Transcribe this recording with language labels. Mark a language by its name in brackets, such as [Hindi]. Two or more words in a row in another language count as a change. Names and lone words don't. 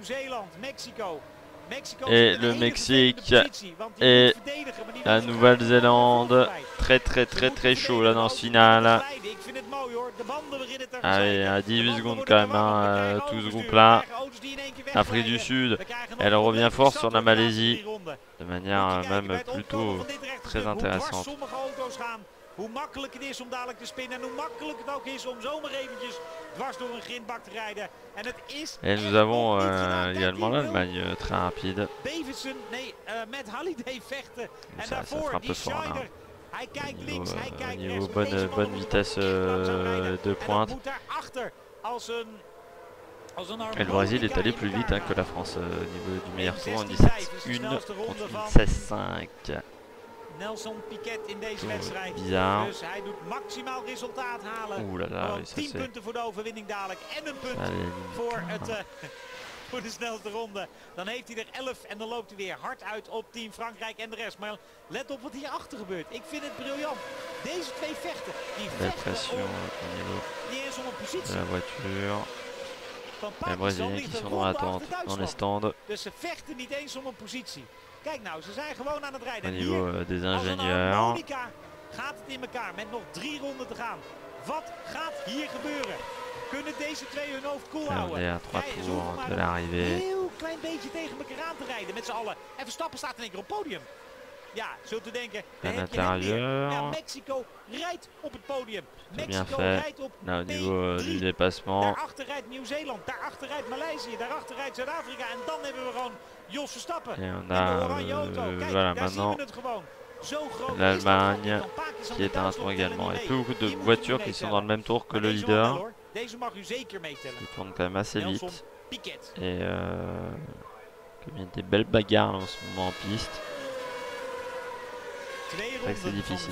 [French] Et le Mexique et la Nouvelle-Zélande. Très chaud là dans ce final. Allez, à 18 secondes quand même, hein, tout ce groupe là. Afrique du Sud, elle revient fort sur la Malaisie. De manière même plutôt très intéressante. [Dutch] Hoe makkelijk het is om dadelijk te spinnen en hoe makkelijk het ook is om zomaar eventjes dwars door een grindbak te rijden. En het is [French] et nous avons également l'Allemagne très rapide. [Dutch] Davidson, nee, met Halliday vechten. En daarvoor die Scheider. Hij kijkt links, hij kijkt rechts. [French] Bonne vitesse de pointe. Et le Brésil est allé plus vite hein, que la France au niveau du meilleur tour en 17-1 contre 16-5. [Dutch] Nelson Piquet in deze wedstrijd. Bizar. Dus hij doet maximaal resultaat halen. [French] Oeh là là, [Dutch] 10 punten voor de overwinning dadelijk. En een punt voor de snelste ronde. Dan heeft hij er 11 en dan loopt hij weer hard uit op Team Frankrijk en de rest. Maar let op wat hierachter gebeurt. Ik vind het briljant. Deze twee vechten. Die vechten niet eens om een positie. [French] La voiture. Les Brésiliens qui sont dans l'attente, dans les stands. [Dutch] Dus ze vechten niet eens om een positie. Kijk nou, ze zijn gewoon aan het rijden. [French] Au niveau des ingénieurs. [Dutch] Gaat het in elkaar met nog 3 ronden te gaan. Wat gaat hier gebeuren? Kunnen deze twee hun hoofd koel houden? [French] Ja, 3 tours de l'arrivée. [Dutch] Een heel klein beetje tegen elkaar aan te rijden met z'n allen. En Verstappen staat in één keer op het podium. Ja, zult u denken, ja, Mexico rijdt op het podium. Mexico rijdt op P3. Daarachter rijdt Nieuw-Zeeland, daarachter rijdt Maleisië, daarachter rijdt Zuid-Afrika. En dan hebben we gewoon Jos Verstappen en de oranje auto. Kijk, daar zien we het gewoon. [French] L'Allemagne qui est à un tour également. Il y a plus beaucoup de voitures qui sont dans le même tour que le leader. Ils tournent quand même assez vite. Et il y a des belles bagarres en ce moment en piste. C'est difficile.